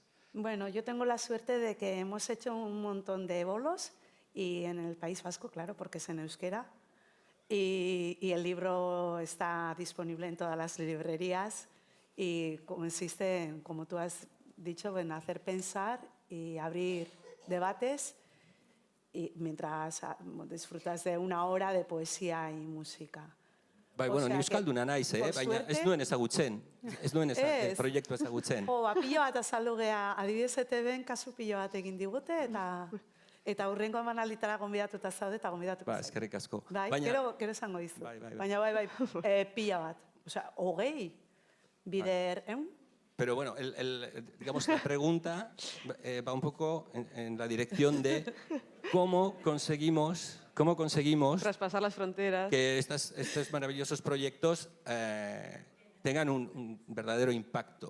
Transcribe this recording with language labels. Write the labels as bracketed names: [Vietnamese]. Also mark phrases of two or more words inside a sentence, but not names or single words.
[Spanish] Bueno, yo tengo la suerte de que hemos hecho un montón de bolos y en el País Vasco, claro, porque es en euskera, y el libro está disponible en todas las librerías y consiste en, como tú has dicho, en hacer pensar y abrir debates y mientras disfrutas de una hora de poesía y música. [Basque] Bai, bueno, ni euskalduna naiz, baina ez nuen ezagutzen. Ez nuen proiektu ezagutzen. Pilo bat azaldu geha, adibidez ETB-en kasu pilo bat egin digute, eta hurrengo emanalditara gonbidatuta zaude eta gonbidatuko zaude. Eskerrik asko. Gero esango dizu. Baina bai, pila bat. Osea, 20 bider, [Spanish] Pero bueno, digamos, la pregunta va un poco en la dirección de cómo conseguimos traspasar las fronteras, que estos maravillosos proyectos tengan un verdadero impacto.